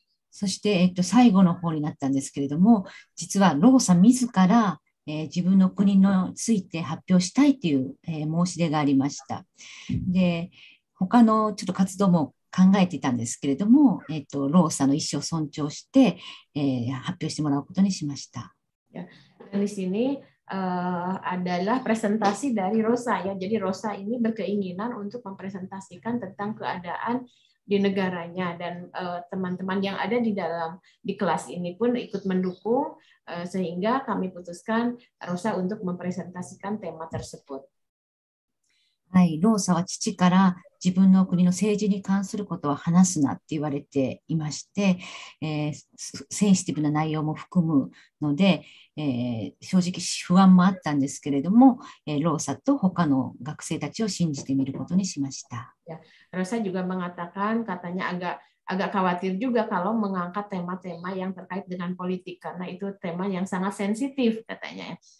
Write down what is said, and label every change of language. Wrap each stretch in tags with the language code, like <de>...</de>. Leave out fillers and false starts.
<ja>そして、最後の方になったんですけれども、実はローサ自ら、自分の国について発表したいという、申し出がありました。で、他のちょっと活動も考えていたんですけれども、ローサの意思を尊重して、発表してもらうことにしました。</ja> <id>Di sini adalah presentasi dari Rosa ya. Jadi Rosa ini berkeinginan untuk mempresentasikan tentang keadaan di negaranya, dan teman-teman yang ada di kelas ini pun ikut mendukung, sehingga kami putuskan Rosa untuk mempresentasikan tema tersebut.</id> <ja>はい、ローサは父から自分の国の政治に関することは話すなって言われていまして、センシティブな内容も含むので、正直不安もあったんですけれども、ローサと他の学生たちを信じてみることにしました。</ja> <id>Rosa juga mengatakan katanya agak khawatir juga kalau mengangkat tema-tema yang terkait dengan politik karena itu tema yang sangat sensitif katanya.</id>